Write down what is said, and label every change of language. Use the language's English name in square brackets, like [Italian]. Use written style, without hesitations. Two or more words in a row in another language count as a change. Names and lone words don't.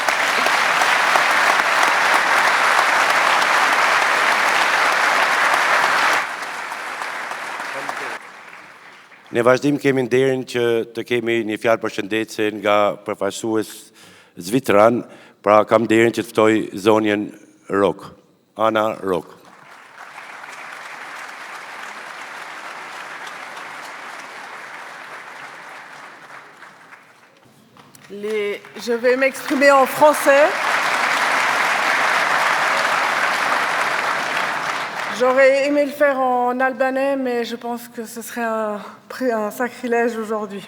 [Albanian] Në vazhdim kemi nderin që të kemi një fjalë përshëndetje nga përfaqësues zvitran, pra kam nderin që të ftoj zonjen Rok, Ana Rok. [French] Je vais m'exprimer en français. J'aurais aimé le faire en albanais, mais je pense que ce serait un sacrilège aujourd'hui.